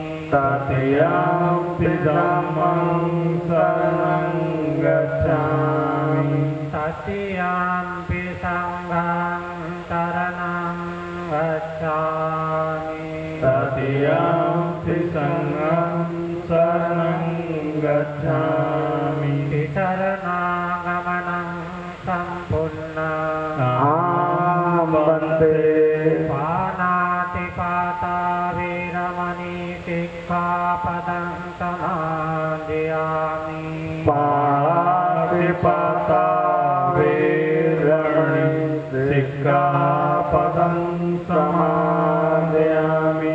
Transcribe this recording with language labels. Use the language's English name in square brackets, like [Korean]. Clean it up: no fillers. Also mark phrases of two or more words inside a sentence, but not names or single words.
[Pali] तृतीयम्पि धम्मं शरणं गच्छामि तृतीयम्पि संघं शरणं गच्छामि तृतीयम्पि संघं शरणं गच्छामि शरणागमनं सम्पूर्णम् अहं वन्दे पानातिपाता वीरमणि सिक्खापदं समादयामि पाणातिपाता वीरमणि सिक्खापदं समादयामि